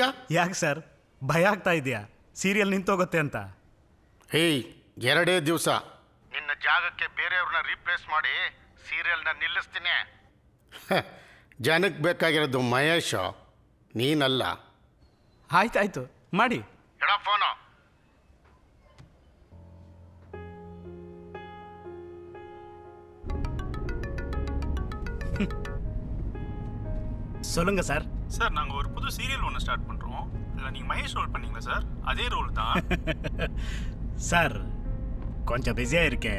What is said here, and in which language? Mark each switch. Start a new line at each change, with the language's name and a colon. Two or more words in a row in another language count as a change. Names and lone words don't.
Kannada: ಯಾಕೆ ಸರ್ ಭಯ ಆಗ್ತಾ ಇದೆಯಾ ಸೀರಿಯಲ್ ನಿಂತೋಗುತ್ತೆ ಅಂತ? 2 ದಿವಸ ನಿನ್ನ ಜಾಗಕ್ಕೆ ಬೇರೆಯವ್ರನ್ನ ರೀಪ್ಲೇಸ್ ಮಾಡಿ ಸೀರಿಯಲ್ನ ನಿಲ್ಲಿಸ್ತೀನಿ. ಜನಕ್ಕೆ ಬೇಕಾಗಿರೋದು ಮಹೇಶ್, ನೀನಲ್ಲ. ಆಯ್ತಾಯ್ತು, ಮಾಡಿ. ಎಡ ಫೋನು.
Tamil: சொல்லுங்க சார். சார், நாங்கள் ஒரு புது சீரியல் ஒன்று ஸ்டார்ட் பண்ணுறோம். அதில் நீங்கள் மகேஷ் ரோல் பண்ணீங்களா சார்? அதே ரோல் தான். சார், கொஞ்சம் பிஸியாக இருக்கேன்.